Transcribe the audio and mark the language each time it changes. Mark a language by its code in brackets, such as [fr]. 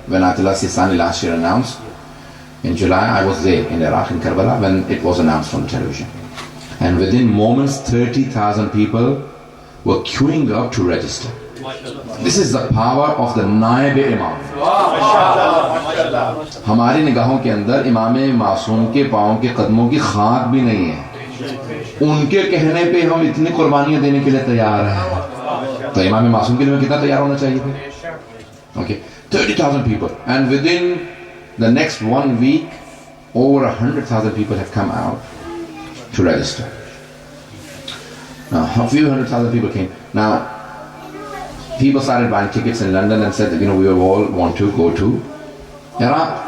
[en] When Atullah Sistani last year announced, in July, I was there in Iraq, in Karbala, when it was announced on television. And within moments, 30,000 people were queuing up to register. This is the power of the नायब इमाम. [hi] हमारी निगाहों के अंदर इमाम मासूम के पाँव के कदमों की खाक भी नहीं है. उनके कहने पे हम इतनी कुर्बानियां देने के लिए तैयार हैं. तो इमाम मासूम के लिए कितना तैयार होना चाहिए थे? [en] Okay, 30,000 people, and within the next 1 week, over 100,000 people have come out to register. Now, a few 100,000 people came. Now, people started buying tickets in London and said that, you know, we all want to go to Iraq.